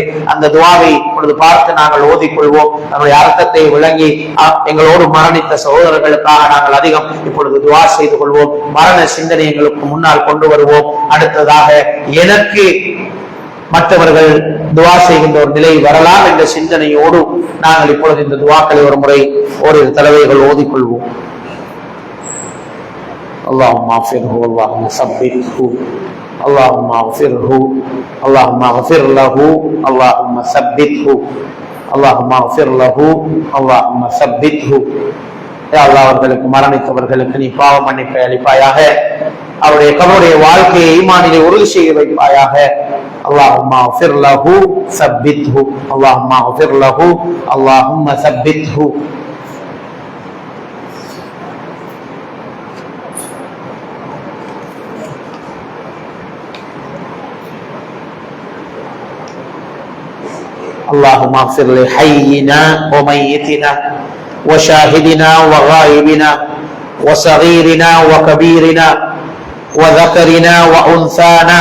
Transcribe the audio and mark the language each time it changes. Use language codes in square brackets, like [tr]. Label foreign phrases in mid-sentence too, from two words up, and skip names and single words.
[ta] அந்த துவாவை இப்பொழுது பார்த்து நாங்கள் ஓதிக்கொள்வோம். நம்முடைய அர்த்தத்தை விளங்கி எங்களோடு மரணித்த சகோதரர்களுக்காக நாங்கள் அதிகம் இப்பொழுது துவா செய்து கொள்வோம். மரண சிந்தனை எங்களுக்கு முன்னால் கொண்டு வருவோம். அடுத்ததாக எனக்கு மற்றவர்கள் துவா செய்கின்ற ஒரு நிலை வரலாம் என்ற சிந்தனையோடு நாங்கள் இப்பொழுது இந்த துவாக்களை ஒரு முறை ஓரிரு தடவைகள் ஓதிக்கொள்வோம். [ar] اللهم اغفره اللهم ثبته اللهم اغفره اللهم اغفر له اللهم ثبته اللهم اغفر له اللهم ثبته. يا الله, [ta] அவர்களுக்கு மரணித்தவர்களுக்கு நீ பாவ மன்னிப்பை அளிப்பாயாக, அவருடைய கபருடைய வாழ்க்கையை ஈமானிலே உறுதி செய்ய வைப்பாயாக. [ar] اللهم اغفر له ثبته اللهم اغفر له اللهم ثبته. اللهم اغفر لحينا وميتنا وشاهدنا وغائبنا وصغيرنا وكبيرنا وذكرنا وأنثانا.